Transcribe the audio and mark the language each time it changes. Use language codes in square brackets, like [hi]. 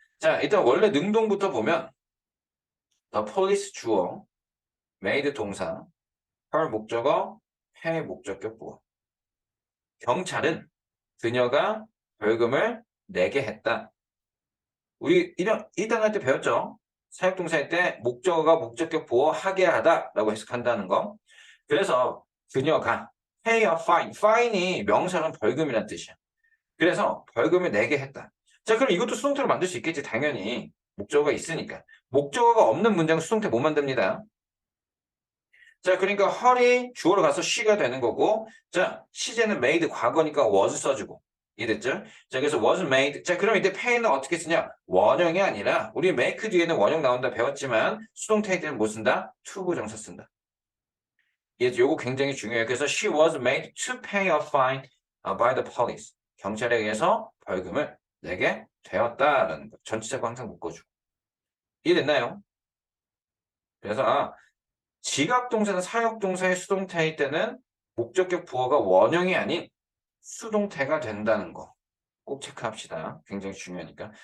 [ko] 자, 일단 원래 능동부터 보면 the police 주어, made 동사, her 목적어, pay 목적격 보어. 경찰은 그녀가 벌금을 내게 했다. 우리 1단 할 때 배웠죠? 사역동사일 때 목적어가 목적격 보어 하게 하다라고 해석한다는 거. 그래서 그녀가 [en] pay a fine. [ko] fine이 명사는 벌금이란 뜻이야. 그래서 벌금을 내게 했다. 자, 그럼 이것도 수동태로 만들 수 있겠지. 당연히. 목적어가 있으니까. 목적어가 없는 문장 수동태 못 만듭니다. 자, 그러니까 her이 주어로 가서 she가 되는 거고, 자, 시제는 made 과거니까 was 써주고. 이해됐죠? 자, 그래서 was made. 자, 그럼 이때 pay는 어떻게 쓰냐? 원형이 아니라, 우리 make 뒤에는 원형 나온다 배웠지만, 수동태일 때는 뭐 쓴다? to 부정사 쓴다. 요거 굉장히 중요해요. 그래서 [en] she was made to pay a fine by the police. [ko] 경찰에 의해서 벌금을 내게 되었다라는 거. 전치사고 항상 묶어주고. 이해됐나요? 그래서 지각동사나 사역동사의 수동태일 때는 목적격 부어가 원형이 아닌 수동태가 된다는 거. 꼭 체크합시다. 굉장히 중요하니까.